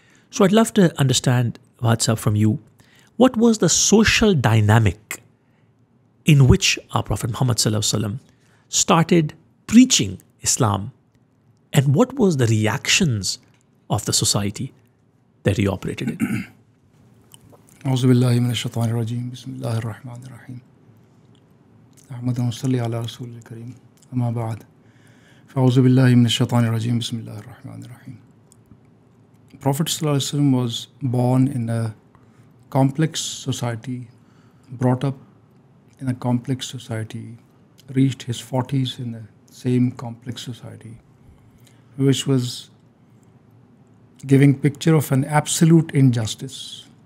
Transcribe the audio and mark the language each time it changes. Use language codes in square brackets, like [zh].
[en] So I'd love to understand, WhatsApp, from you, what was the social dynamic in which our Prophet Muhammad ﷺ started preaching Islam, and what was the reactions of the society that he operated in? [ar] أعوذ بالله من الشيطان الرجيم بسم الله الرحمن الرحيم أحمد صلي على رسول الكريم أما بعد أعوذ بالله من الشيطان الرجيم بسم الله الرحمن الرحيم. [en] Prophet ﷺ was born in a complex society, brought up in a complex society, reached his 40s in the same complex society, which was giving picture of an absolute injustice.